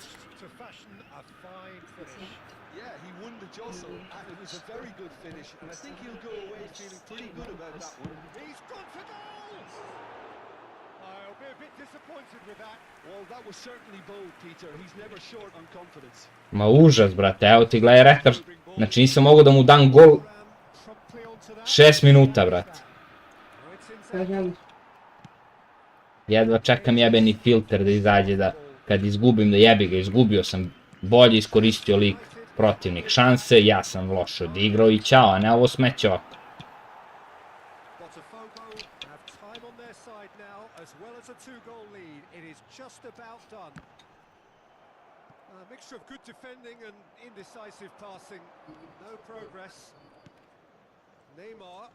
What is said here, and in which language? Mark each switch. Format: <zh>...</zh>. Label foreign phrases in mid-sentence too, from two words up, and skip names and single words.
<en>to fashion a fine finish. Yeah, he won the jostle, and it was a very good finish, and I think he'll go away feeling pretty good about that one. He's gone for goal! I'll be a bit disappointed with that. Well, that was certainly bold, Peter. He's never short on confidence.</en> <sr>Ma užas, brate, evo ti gledaj retar. Znači nisam mogao da mu dam gol</sr> <en>Promptly onto that.</en> <sr>6 minuta, brate.</sr> <en>Now it's in</en> <sr>Šta želiš? Jedva čekam jebeni filter da izađe, da kad izgubim, da jebi ga, izgubio sam, bolje iskoristio lik protivnik šanse, ja sam loše odigrao i ćao, a ne ovo smeće ovako.</sr> <en>Botafogo have time on their side now, as well as a two-goal lead. It is just about done. A mixture of good defending and indecisive passing. No progress. Neymar.</en>